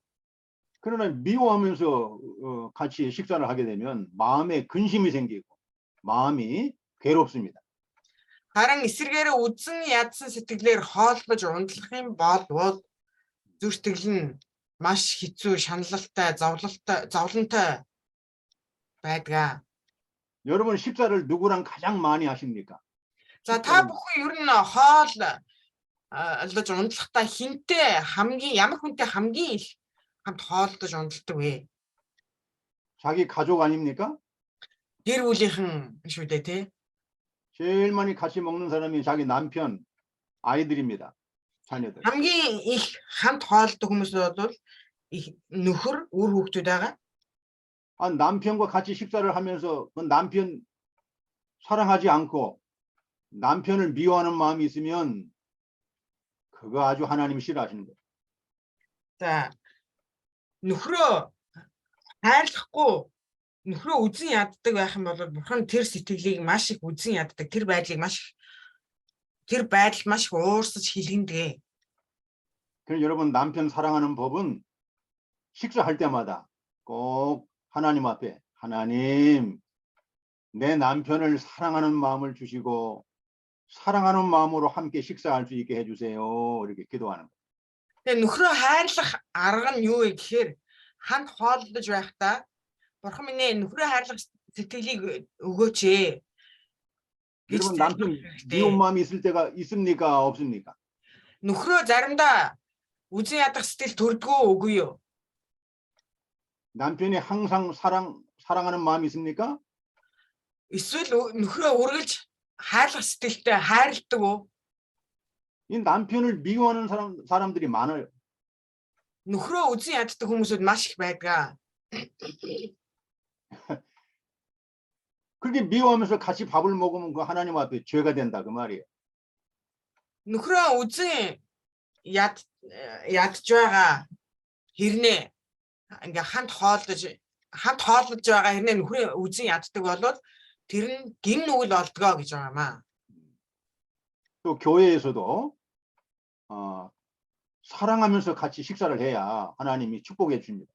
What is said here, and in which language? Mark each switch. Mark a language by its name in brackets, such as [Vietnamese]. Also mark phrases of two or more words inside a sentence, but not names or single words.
[Korean] 그러나 미워하면서 같이 식사를 하게 되면 마음에 근심이 생기고 마음이 괴롭습니다. [Mongolian] Харин эсэргээрээ үзэн ядсан сэтгэлээр хооллож унтлах юм бол зүр сэтгэл нь маш хэцүү, шаналлалтай, зовлонтой байдаг. [Korean] 여러분 식사를 누구랑 가장 많이 하십니까? [Mongolian] За та бүхэн ер нь хооллож унтлахдаа хинтээ хамгийн ямар хүнтэй хамгийн их хамт хооллож унтладаг вэ? [Korean] 자기 가족 아닙니까? [Mongolian] гэр бүлийнхэн шүү дээ тий. [Korean] 제일 많이 같이 먹는 사람이 자기 남편, 아이들입니다. 자녀들. [Mongolian] хамгийн их хамт хоолдог хүмүүс бол их нөхөр, үр хүүхдүүд байгаа. [Korean] 아, 남편과 같이 식사를 하면서 그 남편 사랑하지 않고 남편을 미워하는 마음이 있으면 그거 아주 하나님이 싫어하시는 거예요. [Mongolian] За нөхрөө хайрлахгүй нөхрөө үзэн яддаг байх юм бол бурхан тэр сэтгэлийг маш их үзэн яддаг. Тэр байдлыг тэр байдал маш их уурсаж хилэгдэг. [Korean] 그래서 여러분 남편 사랑하는 법은 식사할 때마다 꼭 하나님 앞에 하나님 내 남편을 사랑하는 마음을 주시고 사랑하는 마음으로 함께 식사할 수 있게 해주세요. 이렇게 기도하는 거예요. [Mongolian] Тэгээ нөхрөө хайрлах арга нь юу вэ гэхээр хамт хооллож байхдаа бурхан минь ээ нөхрөө хайрлах сэтгэлийг өгөөч ээ. [Korean] 여러분 남편 미운 마음이 있을 때가 있습니까? 없습니까? [Mongolian] нөхрөө заримдаа үзэн ядах сэтгэл төрдгөө үгүй юу? [Korean] 남편이 항상 사랑하는 마음이 있습니까? [Mongolian] эсвэл нөхрөө үргэлж хайрлах сэтгэлтэй хайрладаг уу? [Korean] 이 남편을 미워하는 사람들이 많아요. [Mongolian] нөхрөө үзэн яддаг хүмүүсүүд маш их байдаг. [Korean] 그렇게 미워하면서 같이 밥을 먹으면 그 하나님 앞에 죄가 된다 그 말이에요. [Mongolian] нөхрөө үзэн ядж байгаа хэрнээ ингээ хамт хооллож байгаа хэрнээ нөхрөө үзэн яддаг бол тэр нь гин нүгэл болдгоо гэж байгаа маа. [Korean] 또 교회에서도 사랑하면서 같이 식사를 해야 하나님이 축복해 줍니다.